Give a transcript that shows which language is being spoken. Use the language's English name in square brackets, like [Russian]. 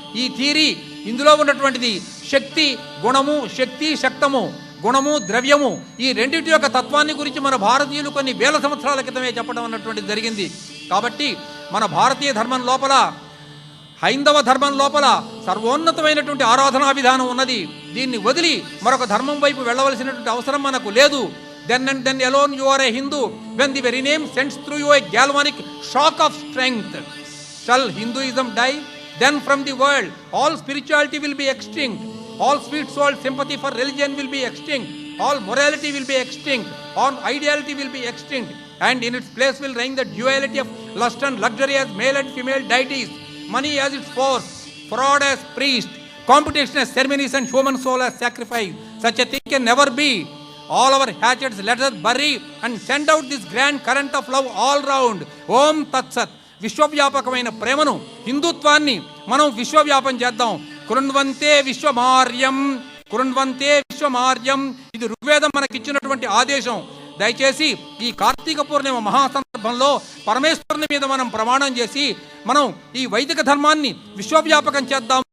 [Telugu] ఈ థియరీ ఇందులో ఉన్నటువంటిది శక్తి గుణము, శక్తి శక్తము, గుణము ద్రవ్యము, ఈ రెండింటి యొక్క తత్వాన్ని గురించి మన భారతీయులు కొన్ని వేల సంవత్సరాల క్రితమే చెప్పడం అన్నటువంటిది జరిగింది. కాబట్టి మన భారతీయ ధర్మం లోపల, హైందవ ధర్మం లోపల సర్వోన్నతమైనటువంటి ఆరాధనా విధానం ఉన్నది. దీన్ని వదిలి మరొక ధర్మం వైపు వెళ్ళవలసినటువంటి అవసరం మనకు లేదు. [English] Then and then alone you are a Hindu, when the very name sends through you a galvanic shock of strength. Shall Hinduism die? Then from the world all spirituality will be extinct, all sweet soul sympathy for religion will be extinct, all morality will be extinct, all ideality will be extinct, and in its place will reign the duality of lust and luxury as male and female deities, money as its force, fraud as priest, competition as ceremonies, and human soul as sacrifice. Such a thing can never be. All our hatchets let us bury and send out this grand current of love all round. Om Tat Sat. [Telugu] విశ్వవ్యాపకమైన ప్రేమను, హిందుత్వాన్ని మనం విశ్వవ్యాపం చేద్దాం. [Sanskrit] కృణ్వంతే విశ్వమార్యం, కృణ్వంతే విశ్వమార్యం. [Telugu] ఇది ఋగ్వేదం మనకిచ్చినటువంటి ఆదేశం. దయచేసి ఈ కార్తీక పూర్ణిమ మహాసందర్భంలో పరమేశ్వరుని మీద మనం ప్రమాణం చేసి మనం ఈ వైదిక ధర్మాన్ని విశ్వవ్యాపకం చేద్దాం.